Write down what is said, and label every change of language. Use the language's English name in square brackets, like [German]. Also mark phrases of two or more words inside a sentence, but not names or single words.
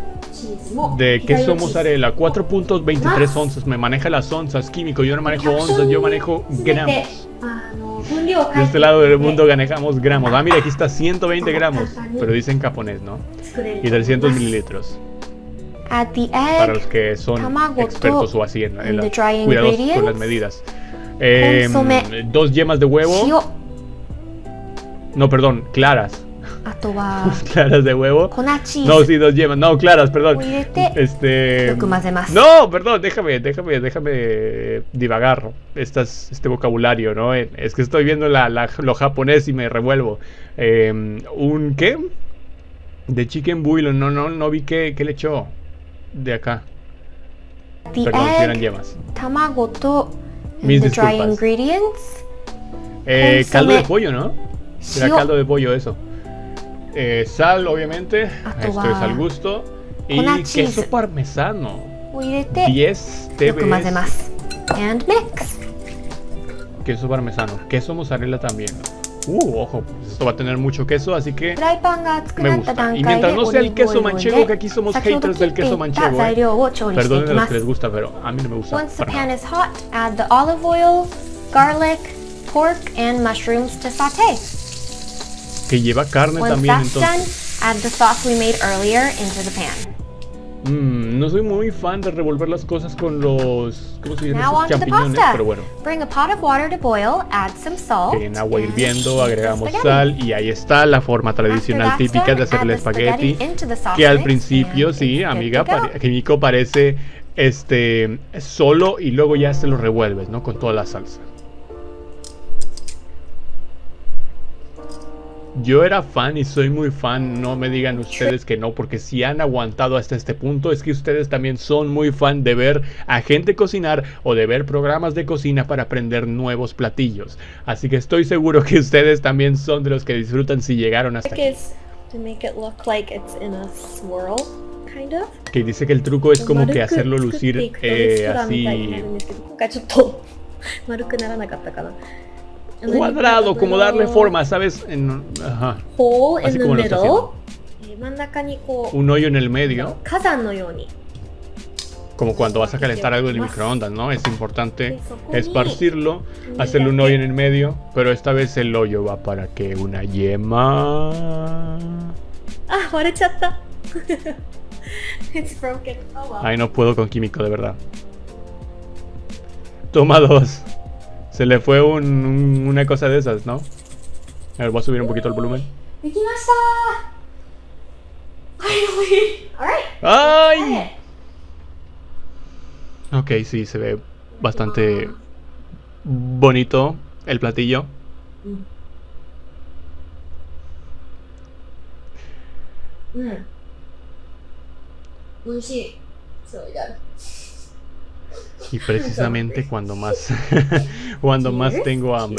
[Spanish] De queso mozzarella, 4.23 onzas. Me maneja las onzas, Kimiko. Yo no manejo onzas, yo manejo gramos. De este lado del mundo manejamos gramos. Ah, mira, aquí está 120 gramos, pero dice en japonés, ¿no? Y 300 mililitros. [English] Add the [Spanish] Para los [English] egg, [Spanish] que son expertos o así en [English] the dry [Spanish] cuidados con las [English] ingredients. [Spanish] medidas. Consomé. 2 yemas de huevo. [Japanese] 塩、 [Spanish] No, perdón, claras. [Japanese] あとは [Spanish] Claras de huevo. [Japanese] 粉チー [Spanish] No, [Japanese] ズ [Spanish] sí, 2 yemas. No, claras, perdón. [Japanese] を入れて [Spanish] Este. [Japanese] よく混ぜます。 [Spanish] No, perdón, déjame divagar este vocabulario, ¿no? Es que estoy viendo lo japonés y me revuelvo. ¿Un qué? De [English] chicken bouillon, [Spanish] no vi qué le echó de acá. [English] The [Spanish] Perdón, si eran [English] egg, [Spanish] yemas. [Japanese] 卵と [Spanish] Mis [English] the dry [Spanish] disculpas. [English] ingredients. [Spanish] Caldo de Consomé. pollo, ¿no? Era [Japanese] 塩 [Spanish] caldo de pollo eso. Sal, obviamente. [Japanese] Ato [Spanish] Esto es [Japanese] wa [Spanish] al gusto. Y [Japanese] 粉チーズ [Spanish] queso parmesano. [Japanese] を入れて [English] 10 [Japanese] よく混ぜ [English] TBs. ます。And mix. [Spanish] Queso parmesano. Queso mozzarella también. Ojo, pues esto va a tener mucho queso, así que [Japanese] フライパンが熱く [Spanish] me [Japanese] なった [Spanish] gusta. [Japanese] 段 [Spanish] Y [Japanese] 階で [Spanish] mientras no [Japanese] オ [Spanish] sea [Japanese] リ [Spanish] el [Japanese] ーブオイ [Spanish] queso [Japanese] ルを入 [Spanish] manchego, [Japanese] れ [Spanish] que aquí somos [Japanese] 先ほど [Spanish] haters [Japanese] 切っ [Spanish] del [Japanese] て [Spanish] queso [Japanese] いた [Spanish] manchego, [Japanese] 材料を調理してい [Spanish] Perdonen [Japanese] き [Spanish] a [Japanese] ま [Spanish] los que les [Japanese] す。 [Spanish] gusta, pero a mí no me gusta. [English] Once the [Spanish] para [English] pan [Spanish] nada. [English] is hot, add the olive oil, garlic, pork, and mushrooms to saute. [Spanish] Que lleva carne [English] Once [Spanish] también, [English] that's done, [Spanish] entonces. [English] add the sauce we made earlier into the pan. [Spanish] No soy muy fan de revolver las cosas con los... ¿Cómo se dice? [English] Now [Spanish] Esos [English] on to the [Spanish] champiñones, [English] pasta. [Spanish] pero bueno. [English] Bring a pot of water to boil, add some salt. [Spanish] Que en agua [English] and [Spanish] hirviendo [English] the [Spanish] agregamos [English] spaghetti. [Spanish] sal y ahí está la forma tradicional [English] After that's [Spanish] típica de [English] done, [Spanish] hacer el [English] add the spaghetti [Spanish] espagueti. [English] into the sauce [Spanish] Que al [English] mix [Spanish] principio, [English] and [Spanish] sí, [English] it's good [Spanish] amiga, [English] to go. [Spanish] Kimiko parece solo y luego ya se lo revuelves, ¿no? Con toda la salsa. Yo era fan y soy muy fan, no me digan ustedes que no, porque si han aguantado hasta este punto es que ustedes también son muy fan de ver a gente cocinar o de ver programas de cocina para aprender nuevos platillos. Así que estoy seguro que ustedes también son de los que disfrutan si llegaron hasta aquí. [English] Is to make it look like it's in a swirl, kind of. [Spanish] Que dice que el truco es como que hacerlo lucir así cuadrado, como darle forma, ¿sabes? Ajá. [English] Hole [Spanish] Así [English] in the [Spanish] como lo está [English] middle. [Spanish] haciendo. [Japanese] 真ん中にこう [Spanish] Un hoyo en el medio, [Japanese] 火山のように [Spanish] como cuando vas a calentar algo en el microondas, ¿no? Es importante esparcirlo, hacerle un hoyo en el medio, pero esta vez el hoyo va para que una yema... [Japanese] あ、割れちゃった [English] It's broken. Oh well. [Spanish] Ay, no puedo con Químico, de verdad. Toma 2. Se le fue una cosa de esas, ¿no? A ver, voy a subir un poquito el volumen. [English] できました Finally. Alright. [Spanish] ¡Ay! Ok, sí, se ve bastante bonito el platillo. Y precisamente cuando más tengo hambre.